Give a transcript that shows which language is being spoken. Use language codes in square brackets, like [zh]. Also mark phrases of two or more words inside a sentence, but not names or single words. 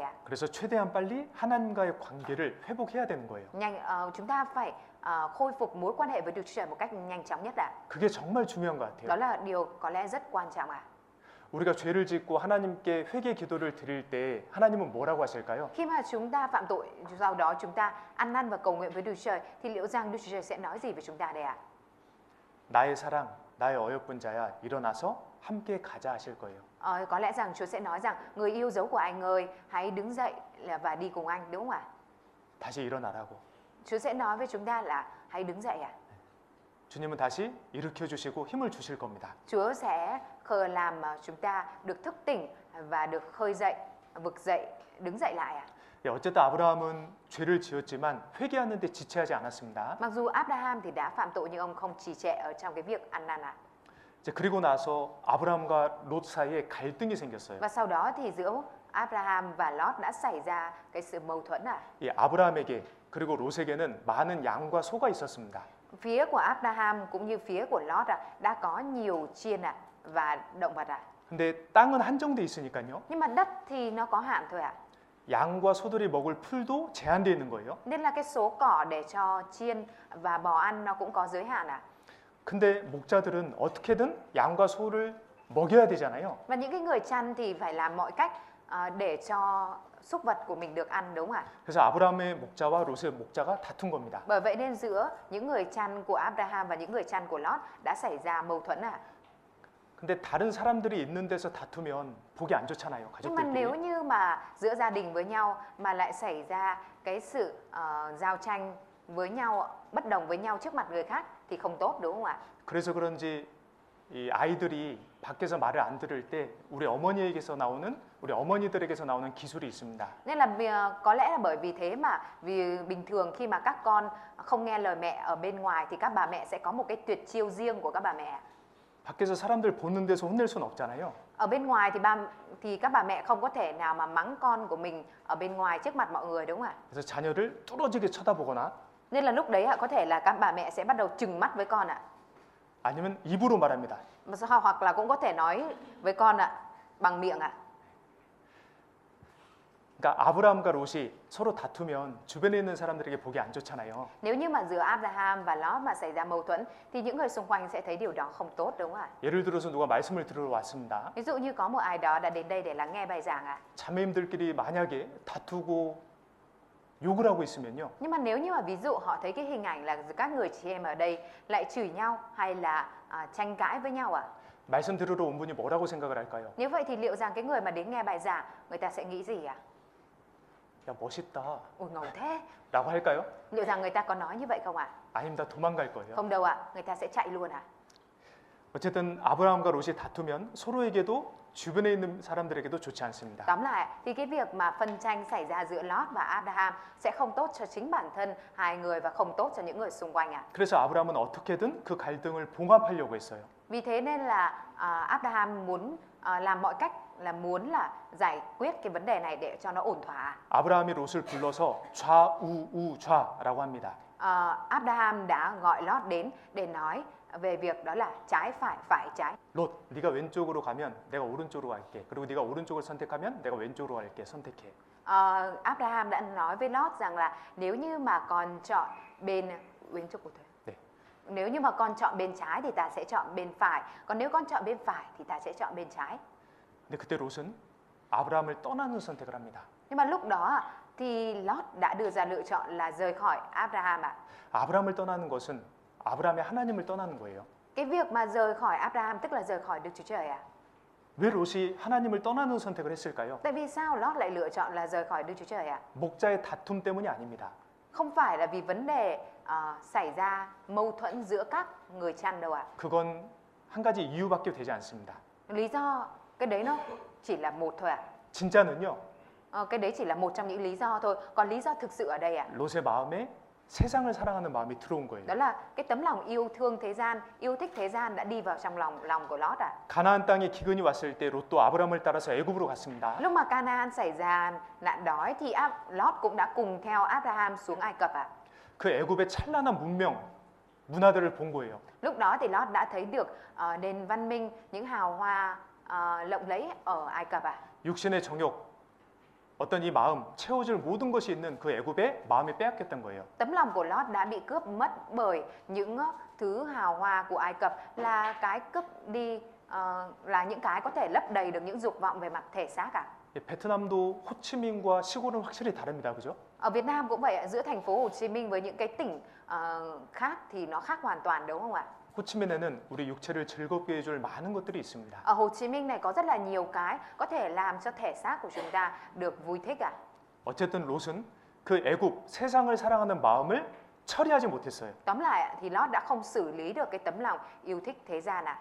[ko] 그래서 최대한 빨리 하나님과의 관계를 회복해야 되는 거예요. [vi] Chúng ta phải khôi phục mối quan hệ với Đức Chúa Trời một cách nhanh chóng nhất [ko] 그게 정말 중요한 것 같아요. [vi] Đó là điều có lẽ rất quan trọng [ko] 우리가 죄를 짓고 하나님께 회개 기도를 드릴 때 하나님은 뭐라고 하실까요? [vi] Khi mà chúng ta phạm tội, sau đó chúng ta ăn năn và cầu nguyện với Đức Chúa Trời thì liệu rằng Đức Chúa Trời sẽ nói gì với chúng ta đây [ko] 나의 사랑, 나의 어여쁜 자야 일어나서 함께 가자 하실 거예요. [vi] Có lẽ rằng Chúa sẽ nói rằng người yêu dấu của anh ơi, hãy đứng dậy và đi cùng anh, đúng không ạ? [ko] 다시 일어나라고. [vi] Chúa sẽ nói với chúng ta là hãy đứng dậy [ko] 주님은 다시 일으켜 주시고 힘을 주실 겁니다. [vi] Chúa sẽ làm chúng ta được thức tỉnh và được khơi dậy, vực dậy, đứng dậy lại [ko] 어쨌든 아브라함은 죄를 지었지만 회개하는데 지체하지 않았습니다. [vi] Mặc dù Abraham thì đã phạm tội nhưng ông không trì trệ ở trong cái việc ăn năn [ko] 이제 그리고 나서 아브라함과 롯 사이에 갈등이 생겼어요. [vi] Và sau đó thì giữa Abraham và Lot đã xảy ra cái sự mâu thuẫn [ko] 이 아브라함에게 그리고 롯에게는 많은 양과 소가 있었습니다. [vi] Phía của Abraham cũng như phía của Lot đã có nhiều chiên và động vật [ko] 근데 땅은 한정돼 있으니까요. [vi] Nhưng mà đất thì nó có hạn thôi [ko] 양과 소들이 먹을 풀도 제한되어 있는 거예요. [vi] Nên là cái số cỏ để cho chiên và bò ăn nó cũng có giới hạn [ko] 근데 목자들은 어떻게든 양과 소를 먹여야 되잖아요. [vi] Và những cái người chăn thì phải làm mọi cách để cho súc vật của mình được ăn, đúng không ạ? [ko] 그래서 아브라함의 목자와 롯의 목자가 다툰 겁니다. [vi] Bởi vậy nên giữa những người chăn của Abraham và những người chăn của Lot đã xảy ra mâu thuẫn ạ. [ko] 근데 다른 사람들이 있는 데서 다투면 보기 안 좋잖아요. [vi] Nhưng mà nếu [ko] 가족들끼리. [vi] như mà giữa gia đình với nhau mà lại xảy ra cái sự giao tranh với nhau, bất đồng với nhau trước mặt người khác thì không tốt, đúng không ạ? [ko] 그래서 그런지 이 아이들이 밖에서 말을 안 들을 때 우리 어머니들에게서 나오는 기술이 있습니다. [vi] Nên là có lẽ là bởi vì thế mà vì bình thường khi mà các con không nghe lời mẹ ở bên ngoài thì các bà mẹ sẽ có một cái tuyệt chiêu riêng của các bà mẹ. [ko] 밖에서 사람들 보는 데서 혼낼 수는 없잖아요. [vi] Ở bên ngoài thì các bà mẹ không có thể nào mà mắng con của mình ở bên ngoài trước mặt mọi người, đúng không ạ? [ko] 그래서 자녀를 뚫어지게 쳐다보거나 [vi] Nên là lúc đấy có thể là các bà mẹ sẽ bắt đầu trừng mắt với con ạ. [ko] 아니면 입으로 말합니다. [vi] Hoặc là cũng có thể nói với con ạ bằng miệng ạ. [ko] 그러니까 아브라함과 롯이 서로 다투면 주변에 있는 사람들에게 보기 안 좋잖아요. [vi] Nếu như mà giữa Abraham và Lot mà xảy ra mâu thuẫn thì những người xung quanh sẽ thấy điều đó không tốt, đúng không ạ? [ko] 예를 들어서 누가 말씀을 들으러 왔습니다. [vi] Ví dụ như có một ai đó đã đến đây để lắng nghe bài giảng ạ. [ko] 자매님들끼리 만약에 다투고 욕을 하고 있으면요. [vi] Nhưng mà nếu như mà ví dụ họ thấy cái hình ảnh là các người chị em ở đây lại chửi nhau hay là tranh cãi với nhau ạ. [ko] 말씀 들으러 온 분이 뭐라고 생각을 할까요? [vi] Nếu vậy thì liệu rằng cái người mà đến nghe bài giảng người ta sẽ nghĩ gì ạ? [ko] 야 멋있다 [vi] Ôi ngầu thế. [ko] 라고 할까요? [vi] Liệu rằng người ta có nói như vậy không ạ? [ko] 아닙니다. 도망갈 거예요. [vi] Không đâu ạ, người ta sẽ chạy luôn ạ. [ko] 어쨌든 아브라함과 롯이 다투면 서로에게도 주변에 있는 사람들에게도 좋지 않습니다. [vi] Tóm lại thì cái việc mà phân tranh xảy ra giữa Lot và Abraham sẽ không tốt cho chính bản thân hai người và không tốt cho những người xung quanh ạ. [ko] 그래서 아브라함은 어떻게든 그 갈등을 봉합하려고 했어요. [vi] Vì thế nên là Abraham muốn làm mọi cách là muốn là giải quyết cái vấn đề này để cho nó ổn thỏa. [ko] 아브라함이 롯을 불러서 좌우우좌라고 합니다. [vi] Abraham đã gọi Lot đến để nói về việc đó là trái phải trái. [ko] 롯, 네가 왼쪽으로 가면 내가 오른쪽으로 갈게. 그리고 네가 오른쪽을 선택하면 내가 왼쪽으로 갈게. 선택해. [vi] Abraham đã nói với Lot rằng là nếu như mà con chọn bên [ko] 네. [vi] nếu như mà con chọn bên trái thì ta sẽ chọn bên phải, còn nếu con chọn bên phải thì ta sẽ chọn bên trái. [ko] 근데 그때 롯은 아브라함을 떠나는 선택을 합니다. [vi] Nhưng mà lúc đó thì Lot đã đưa ra lựa chọn là rời khỏi Abraham ạ. [ko] 아브라함을 떠나는 것은 아브라함의 하나님을 떠나는 거예요. [vi] Cái việc mà rời khỏi Abraham tức là rời khỏi Đức Chúa Trời ạ. [ko] 왜 롯이 하나님을 떠나는 선택을 했을까요? [vi] Tại vì sao Lot lại lựa chọn là rời khỏi Đức Chúa Trời ạ? [ko] 목자의 다툼 때문이 아닙니다. [vi] Không phải là vì vấn đề xảy ra mâu thuẫn giữa các người chăn đâu ạ. [ko] 그건 한 가지 이유밖에 되지 않습니다. [vi] Lý do cái đấy nó chỉ là một thôi ạ. [ko] 진짜는요. [vi] Cái đấy chỉ là một trong những lý do thôi. Còn lý do thực sự ở đây ạ, [ko] 롯의 마음에 세상을 사랑하는 마음이 들어온 거예요. [vi] đó là cái tấm lòng yêu thương thế gian, yêu thích thế gian đã đi vào trong lòng của Lot ạ. [ko] 가나안 땅에 기근이 왔을 때 롯도 아브라함을 따라서 애굽으로 갔습니다. [vi] Lúc mà Canaan xảy ra nạn đói thì Lot cũng đã cùng theo Abraham xuống Ai Cập ạ. [ko] 그 애굽의 찬란한 문화들을 본 거예요. [vi] Lúc đó thì Lot đã thấy được nền văn minh, những hào hoa lộng lẫy ở Ai Cập ạ. [ko] 육신의 정욕, 어떤 이 마음, 채워줄 모든 것이 있는 그 애굽의 마음이 빼앗겼던 거예요. [vi] Tấm lòng của Lot đã bị cướp mất bởi những thứ hào hoa của Ai Cập, là cái cướp đi là những cái có thể lấp đầy được những dục vọng về mặt thể xác ạ. [ko] 베트남도 호치민과 시골은 확실히 다릅니다. 그죠? [vi] Ở Việt Nam cũng vậy ạ, giữa thành phố Hồ Chí Minh với những cái tỉnh khác thì nó khác hoàn toàn, đúng không ạ? [ko] 호치민에는 우리 육체를 즐겁게 해줄 많은 것들이 있습니다. [vi] Ở Hồ Chí Minh này có rất là nhiều cái có thể làm cho thể xác của chúng ta được vui thích ạ. [ko] 어쨌든 롯은 그 애굽 세상을 사랑하는 마음을 처리하지 못했어요. [vi] Tóm lại ạ, thì Lot đã không xử lý được cái tấm lòng yêu thích thế gian ạ.